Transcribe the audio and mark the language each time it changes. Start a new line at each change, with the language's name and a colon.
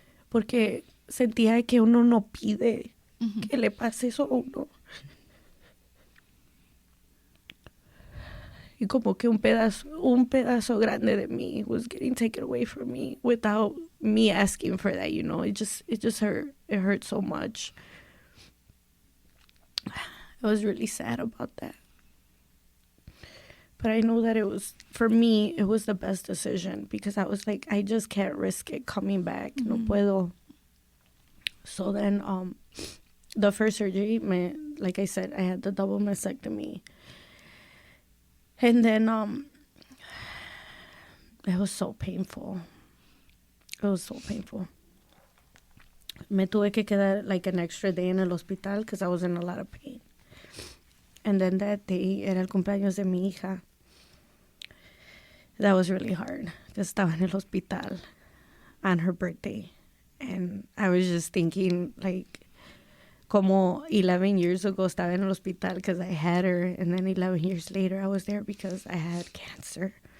Spanish: Porque sentía que uno no pide que le pase eso a uno. Y como que un pedazo grande de mí
English: was getting taken away from me without me asking for that, you know. It just hurt. It hurt so much. I was really sad about that. But I know that for me, it was the best decision, because I was like, I just can't risk it coming back.
Spanish: No puedo.
English: So then, the first surgery, like I said, I had the double mastectomy. And then it was so painful. It was so painful.
Spanish: Me tuve que quedar
English: like an extra day
Spanish: en el hospital
English: because I was in a lot of pain. And then that day
Spanish: era el cumpleaños de mi hija.
English: That was really hard because
Spanish: estaba en el hospital
English: on her birthday. And I was just thinking, like, como 11 years ago
Spanish: estaba en el hospital
English: because I had her. And then 11 years later, I was there because I had cancer.